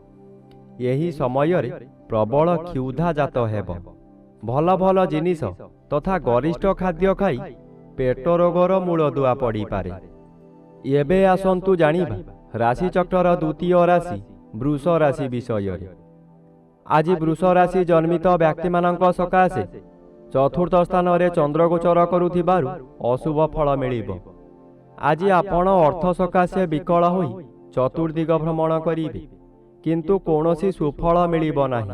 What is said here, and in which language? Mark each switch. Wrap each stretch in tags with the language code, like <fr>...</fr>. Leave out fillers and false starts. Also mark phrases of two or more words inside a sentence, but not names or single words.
<or>ଏହି ସମୟ ରେ ପ୍ରବଳ କ୍ଷୁଧା ଜାତ ହେବ। ଭଲ ଭଲ ଜିନିଷ ତଥା ଗରିଷ୍ଠ ଖାଦ୍ୟ ଖାଇ ପେଟ ରୋଗର ମୂଳ ଦୁଆ ପଡ଼ି ପାରେ। ଏବେ ଆସନ୍ତୁ ଜାଣିବା ରାଶି ଚକ୍ର ଦ୍ୱିତୀୟ ରାଶି ବୃଷ ରାଶି ବିଷୟ। ଆଜି ବୃଷ ରାଶି ଜନ୍ମିତ ବ୍ୟକ୍ତିମାନଙ୍କ ସକାଶେ ଚତୁର୍ଥ ସ୍ଥାନରେ ଚନ୍ଦ୍ରଗୋଚର କରୁଥିବାରୁ ଅଶୁଭ ଫଳ ମିଳିବ। ଆଜି ଆପଣ ଅର୍ଥ ସକାଶେ ବିକଳ ହୋଇ ଚତୁର୍ଦିଗ ଭ୍ରମଣ କରିବେ, କିନ୍ତୁ କୌଣସି ସୁଫଳ ମିଳିବ ନାହିଁ।</or>